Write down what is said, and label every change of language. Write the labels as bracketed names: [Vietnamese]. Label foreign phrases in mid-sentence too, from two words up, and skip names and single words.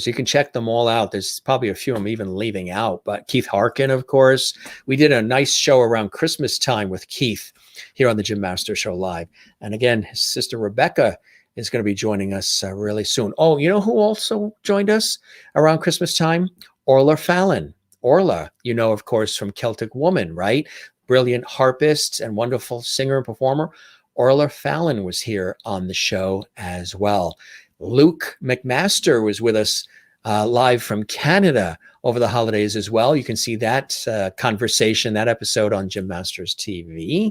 [English] You can check them all out. There's probably a few I'm even leaving out, but Keith Harkin, of course. We did a nice show around Christmas time with Keith here on the Jim Master Show Live. And again, his sister Rebecca is going to be joining us really soon. Oh, you know who also joined us around Christmas time? Orla Fallon. Orla, of course, from Celtic Woman, right? Brilliant harpist and wonderful singer and performer. Orla Fallon was here on the show as well. Luke McMaster was with us live from Canada over the holidays as well. You can see that conversation, that episode on Jim Masters TV.